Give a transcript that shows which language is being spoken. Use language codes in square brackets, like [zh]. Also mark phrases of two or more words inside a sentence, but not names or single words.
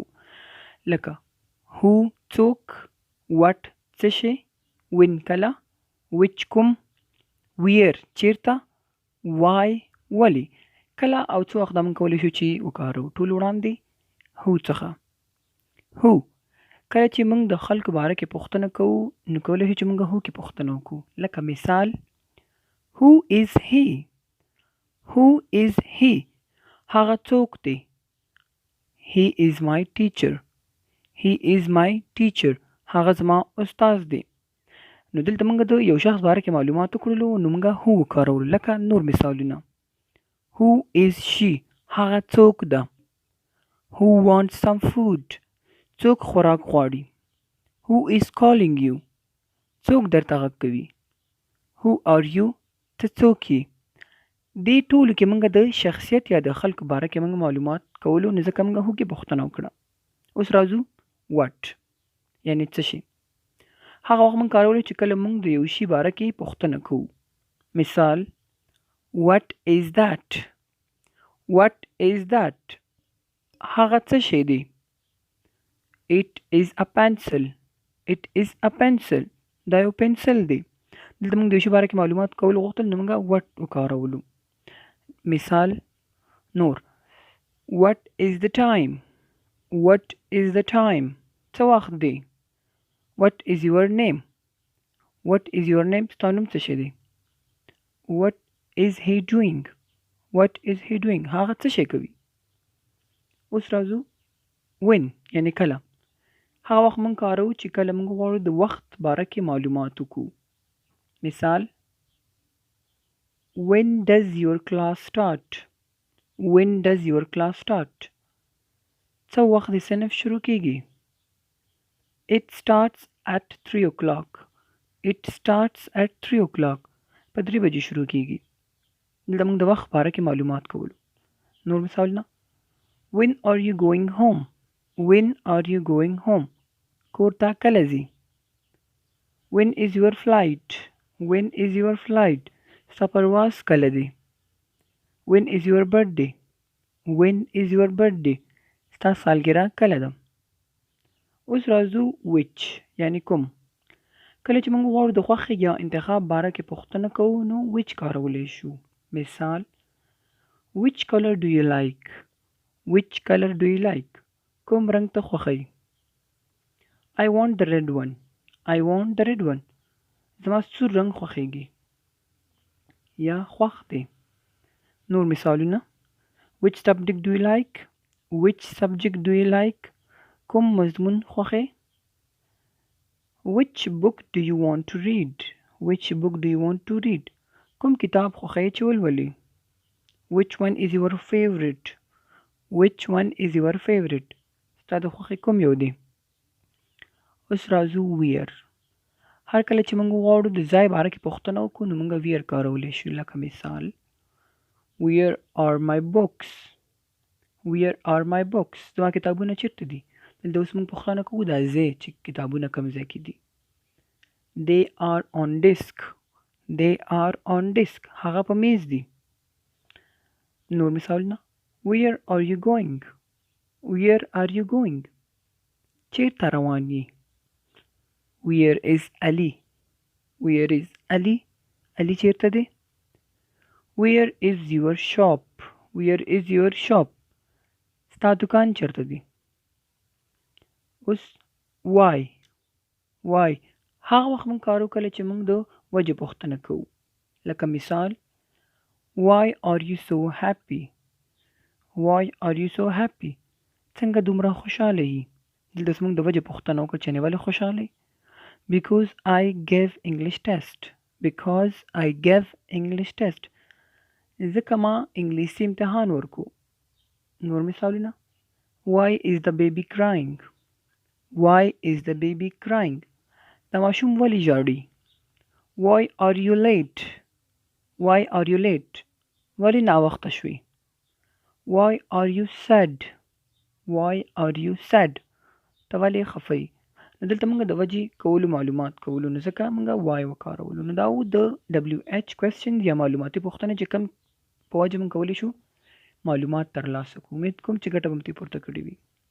[ps] لکه هو څوک، وټ څه شی، وین کله، وچ کوم، ویر چیرته، وای ولې. کله او څه وخت موږ کولی شو چې وکاروو. ټول وړاندې هو څخه. هو کله چې موږ د خلکو باره کې پوښتنه کوو نو کولی شو چې موږ هو کې پوښتنه وکړو. لکه مثال [en] Who is he? Who is he? [ps] هغه څوک دی. [en] He is my teacher. He is my teacher. [ps] هغه زما استاد دی. نو دلته موږ د یو شخص باره کې معلومات وکړلو نو موږ هو وکارولو. لکه نور مثالونه [en] Who is she? [ps] هغه څوک ده. [en] Who wants some food? [ps] څوک خوراک غواړي. [en] Who is calling you? [ps] څوک درته غږ کوي. [en] Who are you? [ps] ته څوک یې. دې ټولو کې موږ د شخصیت یا د خلکو باره کې موږ معلومات کولو نو ځکه موږ هو کې پوښتنه وکړه. اوس راځو وټ یعنی څه شي. هغه وخت موږ کارولی چې کله موږ د یو شي باره کې پوښتنه کوو. [en] مثال What is that? What is that? [ps] هغه څه شی دی. [en] It is a pencil. It is a pencil. [ps] دا یو پنسل دی. دلته موږ د یو شي باره کې معلومات کولو غوښتل نو موږ وټ وکارولو. مثال نور [en] What is the time? What is the time? [ps] څه وخت دی. [en] What is your name? What is your name? [ps] ستا نوم څه شی دی. [en] What is he doing? What is he doing? [ps] هغه څه شی کوي. اوس راځو when یعنی کله. هغه وخت موږ کاروو چې کله موږ غواړو د وخت باره کې معلومات وکړو. [en] مثال When does your class start? When does your class start? [ps] څه وخت د صنف شروع کیږي. [en] It starts at 3 o'clock. It starts at 3 o'clock. [ps] په 3 بجې شروع کیږي. دلته موږ د وخت باره کې معلومات کولو. نور مثالونه [en] When are you going home? When are you going home? [ps] کور ته کله ځې. [en] When is your flight? When is your flight? [ps] ستا پرواز کله دی. [en] When is your birthday? When is your birthday? [ps] ستا سالګرا کله ده. اوس راځو which یعنی کوم. کله چې موږ غواړو د خوښې یا انتخاب باره کې پوښتنه کوو نو which کارولی شو. [en] مثال Which color do you like? Which color do you like? [ps] کوم رنګ ته خوښئ. [en] I want the red one. I want the red one. [ps] زما سور رنګ خوښیږي یا خوښ دی. نور مثالونه [en] Which subject do you like? Which subject do you like? [ps] کوم مضمون خوښئ. [en] Which book do you want to read? Which book do you want to read? [ps] کوم کتاب خوښئ چې ولولئ. [en] Which one is your favorite? Which one is your favorite? [ps] ستا د خوښې کوم یو دی. اوس راځو where. هر کله چې موږ غواړو د ځای باره کې پوښتنه وکړو نو موږ where کارولی شو. لکه مثال [en] Where are my books? Where are my books? [ps] زما کتابونه چیرته دي. دلته اوس موږ پوښتنه کوو دا ځای چې کتابونه کوم ځای کې دي. [en] They are on desk. They are on desk. [ps] هغه په میز دي. نور مثالونه [en] Where are you going? Where are you going? [ps] چیرته روان یې. [en] Where is Ali? Where is Ali? Ali [ps] چیرته دی. [en] Where is your shop? Where is your shop? [ps] ستا دکان چیرته دی. اوس why. Why هغه وخت موږ کارو کله چې موږ د وجې پوښتنه کوو. لکه مثال [en] Why are you so happy? Why are you so happy? [ps] څنګه دومره خوشاله یې. دلته موږ د وجې پوښتنه وکړه چې ولې خوشاله یې. [en] Because I gave English test. Because I gave English test. [ps] ځکه ما انګلیسي امتحان ورکو. نور مثالونه [en] Why is the baby crying? Why is the baby crying? [ps] د ماشوم ولې ژاړي. [en] Why are you late? Why are you late? [ps] ولې ناوخته شوي. [en] Why are you sad? Why are you sad? [ps] ته ولې خفه یې. نو دلته موږ د وجې کولو معلومات کولو نو ځکه موږ وای وکارولو. نو دا و د [en] WH question [ps] یا معلوماتي پوښتنې چې کوم په وجه موږ کولی شو معلومات ترلاسه کړو. امید کوم چې ګټه به مو ترې پورته کړې وي.